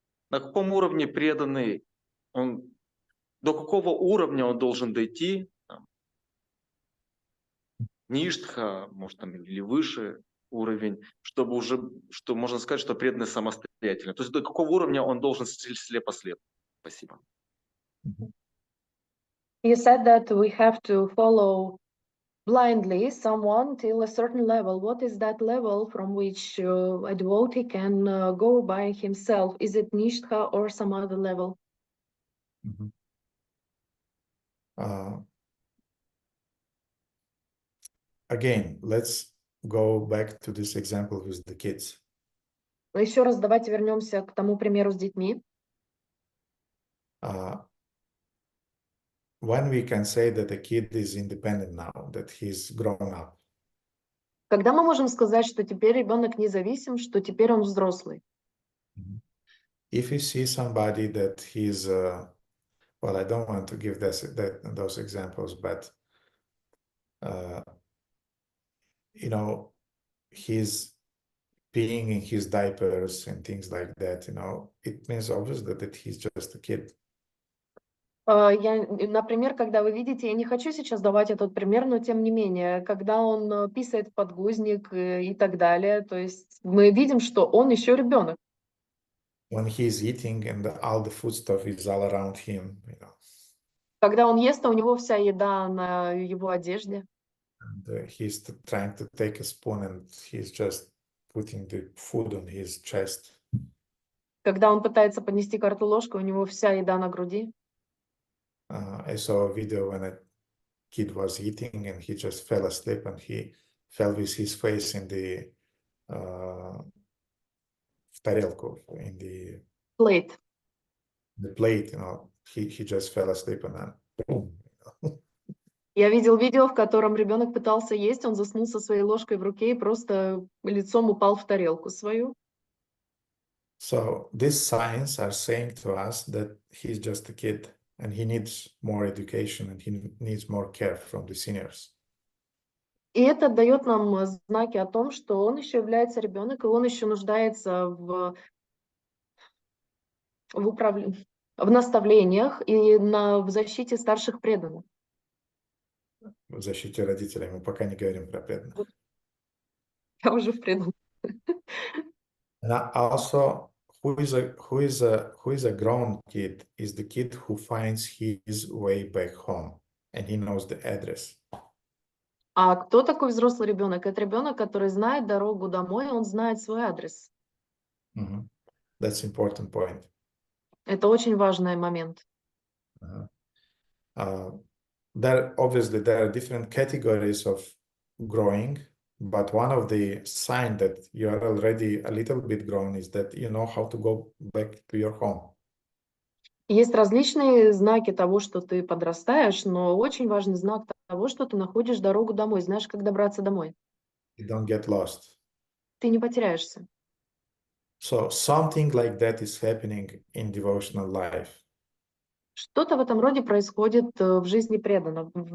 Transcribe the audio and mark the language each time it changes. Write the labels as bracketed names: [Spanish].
[Russian] На каком уровне преданный, до какого уровня он должен дойти, ништха, может там или выше уровень, чтобы уже, что можно сказать, что преданный самостоятельный. То есть до какого уровня он должен слепо следовать. Спасибо. [English] You said that we have to follow blindly someone till a certain level. What is that level from which a devotee can go by himself? Is it Nishtha or some other level? Again, let's go back to this example with the kids. [Russian] Еще раз давайте вернемся к тому примеру с детьми. [English] When we can say that a kid is independent now, that he's grown up. [Russian] Когда мы можем сказать, что теперь ребенок независим, что теперь он взрослый? [English] If you see somebody that he's, well, I don't want to give those examples, but you know, he's peeing in his diapers and things like that, you know, it means obviously that he's just a kid. [Russian] Например, когда вы видите, я не хочу сейчас давать этот пример, но тем не менее, когда он писает в подгузник и так далее, то есть мы видим, что он еще ребенок. [English] When he's eating and all the food stuff is all around him, you know. [Russian] Когда он ест, а у него вся еда на его одежде. [English] And he's trying to take a spoon and he's just putting the food on his chest. [Russian] Когда он пытается поднести карту ложку, у него вся еда на груди. [English] I saw a video when a kid was eating and he just fell asleep and he fell with his face in the [Russian] в тарелку, [English] in the Plate. The plate, you know, he just fell asleep and then boom. [Russian] Я видел видео, в котором ребенок пытался есть, он заснул со своей ложкой в руке и просто лицом упал в тарелку свою. [English] So these signs are saying to us that he's just a kid and he needs more education and he needs more care from the seniors. [Russian] И это дает нам знаки о том, что он еще является ребенок, и он еще нуждается в наставлениях и в защите старших преданных. В защите родителей мы пока не говорим про преданных. Я уже в преданных. [English] And also, who is a grown kid is the kid who finds his way back home and he knows the address. [Russian] А кто такой взрослый ребенок? Это ребенок, который знает дорогу домой, он знает свой адрес. [English] That's important point. [Russian] Это очень важный момент. [English] Obviously, there are different categories of growing, but one of the signs that you are already a little bit grown is that you know how to go back to your home. [Russian] Есть различные знаки того, что ты подрастаешь, но очень важный знак того, что ты находишь дорогу домой, знаешь, как добраться домой. [English] You don't get lost. [Russian] Ты не потеряешься. [English] So something like that is happening in devotional life. [Russian] Что-то в этом роде происходит в жизни преданного.